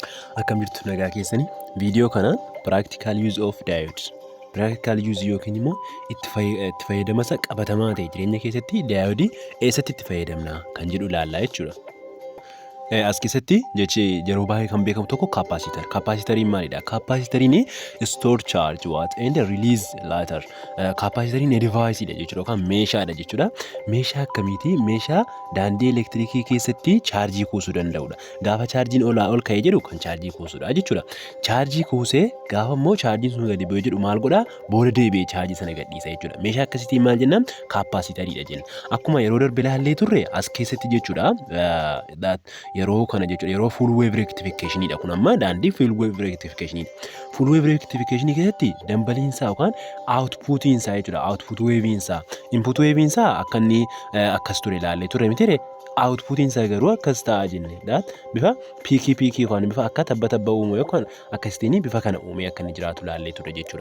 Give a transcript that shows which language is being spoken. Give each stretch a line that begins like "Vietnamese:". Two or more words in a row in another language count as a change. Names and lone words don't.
Oromo: Akkam jirtu nagaa keessanii viidiyoo kanaan
English: practical use of diodes practical use
Oromo: yookiin immoo itti fayyadama isa qabatamaa ta'e jireenya keessatti diyoodii eessatti itti fayyadamna kan jedhu ilaallaa jechuudha. As keessatti jechi yeroo baay'ee kan beekamu tokko capacitor. Capacitorin maalidha?
English: Capacitorin store charge what and release later.
Oromo: Capacitorin device dha jechuudha yookaan meeshaadha jechuudha. Meeshaa akkamiiti? Meeshaa daandii elektirikii keessatti chaarjii kuusuu danda'udha. Gaafa chaarjiin ol ka'ee jedhu kan chaarjii kuusudha jechuudha. Chaarjii kuusee gaafa immoo chaarjiin sun gadi bu'ee jedhu maal godhaa? Booda deebi'ee chaarjii sana gadhiisa jechuudha. Meeshaa akkasiitiin maal jennaan? Capacitoridha jenna. Akkuma yeroo darbe ilaallee turre as keessatti jechuudha. Yeroo kana jechuudha yeroo
English: full wave rectification
Oromo: dha kun amma daandii
English: full wave rectification full wave rectification
Oromo: keessatti dambaliinsaa yookaan outputiinsaa jechuudha output wave'insaa input wave'insaa akka inni akkas ture ilaallee ture miti outputiinsaa garuu akkas ta'a jenne daat bifa piikii yookaan bifa akka tabba uumu yookaan akkasitiin bifa kana uumee akka inni jiraatu ilaallee ture jechuudha.